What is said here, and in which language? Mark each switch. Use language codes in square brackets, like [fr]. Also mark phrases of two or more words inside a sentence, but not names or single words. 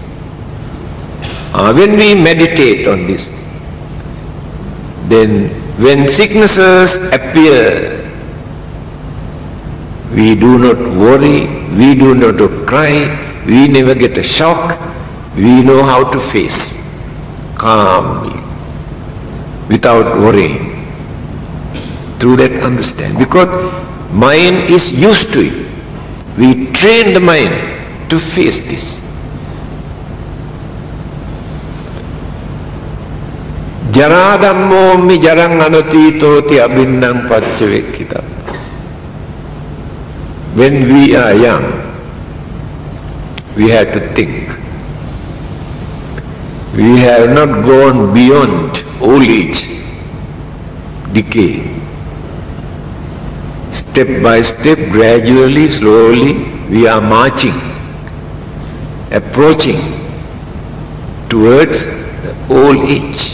[en] When we meditate on this, then when sicknesses appear, we do not worry, we do not cry, we never get a shock, we know how to face calmly, without worrying. through that understanding. Because mind is used to it. We train the mind to face this. [pi] Jara dhammo mi jarang anatitoti abhinnang paccavekkhita. [en] When we are young, we have to think. We have not gone beyond old age, decay. Step by step, gradually, slowly, we are marching, approaching towards the old age.